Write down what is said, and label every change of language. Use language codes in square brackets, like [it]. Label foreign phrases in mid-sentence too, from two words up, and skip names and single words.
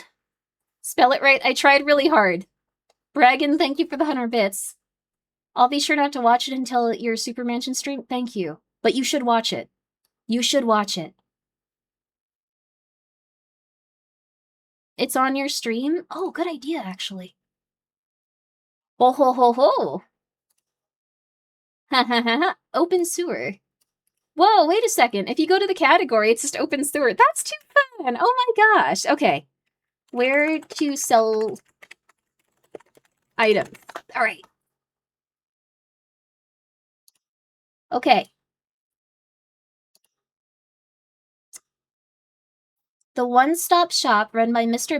[en] Spell it right. I tried really hard. Bragan, thank you for the 100 bits. I'll be sure not to watch it until your Super Mansion stream. Thank you. But you should watch it. You should watch it. It's on your stream? Oh, good idea, actually. Ho ho ho ho! Ha ha ha ha. Obenseuer. Whoa, wait a second. If you go to the category, it's just Obenseuer. That's too fun! Oh my gosh. Okay. Where to sell items. Alright. Okay. The one-stop shop run by Mr.